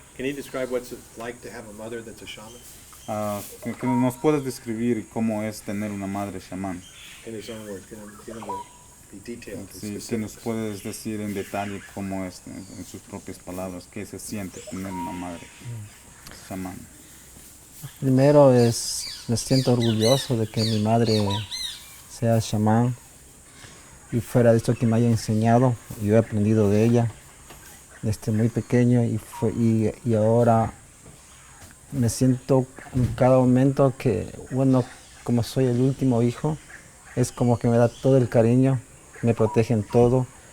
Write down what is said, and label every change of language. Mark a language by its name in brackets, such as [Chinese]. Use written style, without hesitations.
[English] Can he describe what's it like to have a mother that's a shaman? [Spanish] Que nos puedes describir cómo es tener una madre chamán. [English] In his own words, get him to be detailed. [Spanish] Sí, que nos puedes decir en detalle cómo es, en sus propias palabras, qué se siente tener una madre chamán. Primero me siento orgulloso de que mi madre sea chamán y fuera de esto que me haya enseñado, yo he aprendido de ella desde muy pequeño y ahora me siento en cada momento que, bueno, como soy el último hijo, es como que me da todo el cariño, me protege en todo.